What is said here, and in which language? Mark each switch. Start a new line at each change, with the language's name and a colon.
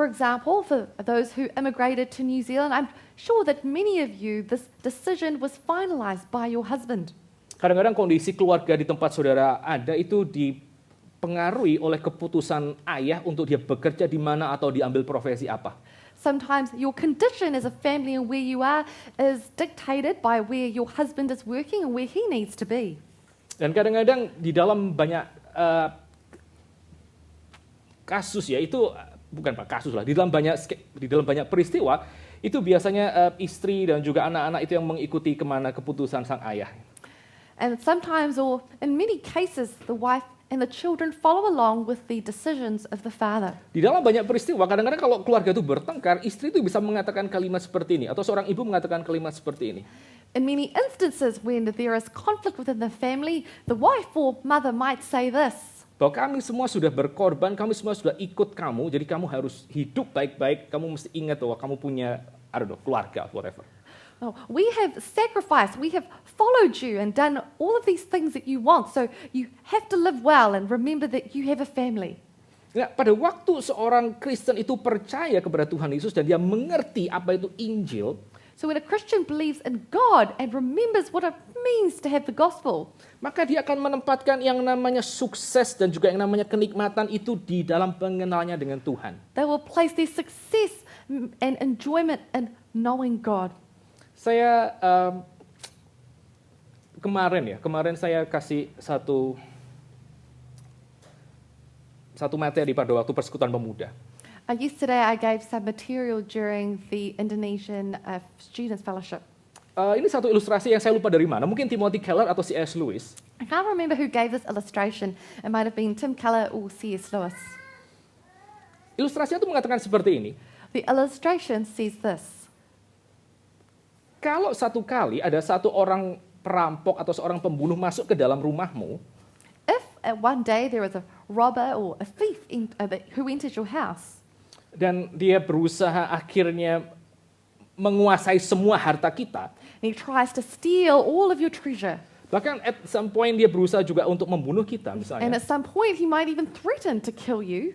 English: For example, for those who immigrated to New Zealand, I'm sure that many of you, this decision was finalized by your husband.
Indonesian: Kadang-kadang kondisi keluarga di tempat saudara ada itu dipengaruhi oleh keputusan ayah untuk dia bekerja di mana atau diambil profesi apa.
English: Sometimes your condition as a family and where you are is dictated by where your husband is working and where he needs to be.
Indonesian: Dan kadang-kadang di dalam banyak kasus ya itu bukan kasus lah, di dalam banyak peristiwa itu biasanya istri dan juga anak-anak itu yang mengikuti kemana keputusan sang ayah.
English: And sometimes, or in many cases, the wife and the children follow along with the decisions of the father.
Indonesian: Di dalam banyak peristiwa, kadang-kadang kalau keluarga itu bertengkar, istri itu bisa mengatakan kalimat seperti ini, atau seorang ibu mengatakan kalimat seperti ini.
English: In many instances, when there is conflict within the family, the wife or mother might say this:
Indonesian: bahwa kami semua sudah berkorban, kami semua sudah ikut kamu, jadi kamu harus hidup baik-baik, kamu mesti ingat bahwa kamu punya, keluarga, whatever.
English: "Oh, we have sacrificed, we have followed you and done all of these things that you want, so you have to live well and remember that you have a family."
Indonesian: Nah, pada waktu seorang Kristen itu percaya kepada Tuhan Yesus dan dia mengerti apa itu Injil,
English: so when a Christian believes in God and remembers what it means to have the gospel,
Indonesian: maka dia akan menempatkan yang namanya sukses dan juga yang namanya kenikmatan itu di dalam pengenalannya dengan Tuhan.
English: they will place their success and enjoyment in knowing God.
Indonesian: Saya kemarin saya kasih satu materi pada waktu persekutuan pemuda.
English: Yesterday I gave some material during the Indonesian Students' Fellowship.
Indonesian: Ini satu ilustrasi yang saya lupa dari mana, mungkin Timothy Keller atau C.S. Lewis.
English: I can't remember who gave this illustration. It might have been Tim Keller or C.S. Lewis.
Indonesian: Ilustrasinya itu mengatakan seperti ini.
English: The illustration says this:
Indonesian: kalau satu kali ada satu orang perampok atau seorang pembunuh masuk ke dalam rumahmu,
English: if one day there was a robber or a thief who entered your house,
Indonesian: dan dia berusaha akhirnya menguasai semua harta kita,
English: and he tries to steal all of your treasure,
Indonesian: bahkan
English: at some point
Indonesian: dia berusaha juga untuk membunuh kita
English: and
Indonesian: misalnya.
English: at some point he might even threaten to kill you,